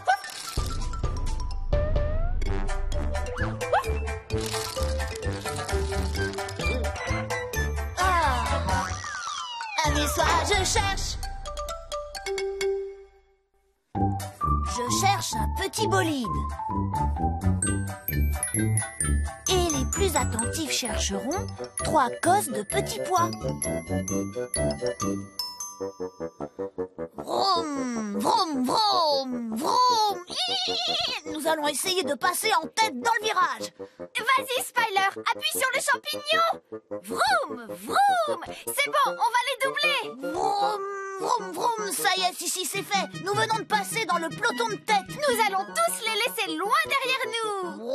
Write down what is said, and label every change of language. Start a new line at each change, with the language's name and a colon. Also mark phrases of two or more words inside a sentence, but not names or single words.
French: Ah, amuse-toi, je cherche. Je cherche un petit bolide. Et les plus attentifs chercheront 3 cosses de petits pois. Vroom, vroom, vroom, vroom. Nous allons essayer de passer en tête dans le virage. Vas-y, Spyler, appuie sur le champignon. Vroom, vroom. C'est bon, on va les doubler. Vroom, vroom, vroom. Ça y est, Sissi, c'est fait. Nous venons de passer dans le peloton de tête. Nous allons tous les laisser loin derrière nous.